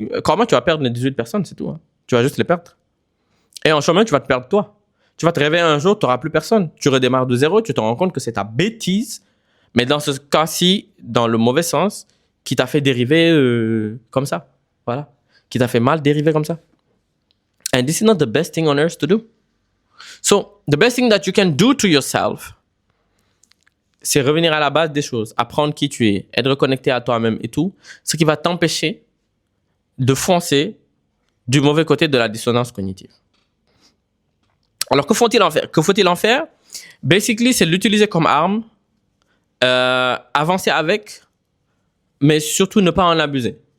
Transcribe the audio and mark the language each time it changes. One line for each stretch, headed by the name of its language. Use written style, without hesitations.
French: Comment tu vas perdre les 18 personnes, c'est tout. Hein. Tu vas juste les perdre. Et en chemin, tu vas te perdre toi. Tu vas te réveiller un jour, tu n'auras plus personne. Tu redémarres de zéro, tu te rends compte que c'est ta bêtise, mais dans ce cas-ci, dans le mauvais sens, qui t'a fait dériver comme ça. Voilà. Qui t'a fait mal dériver comme ça.
English: And this is not the best thing on earth to do. So, the best thing that you can do to yourself,
French: c'est revenir à la base des choses, apprendre qui tu es, être reconnecté à toi-même et tout, ce qui va t'empêcher de foncer du mauvais côté de la dissonance cognitive. Alors, que faut-il en faire? Que faut-il en faire?
English: Basically,
French: c'est l'utiliser comme arme, avancer avec, mais surtout ne pas en abuser.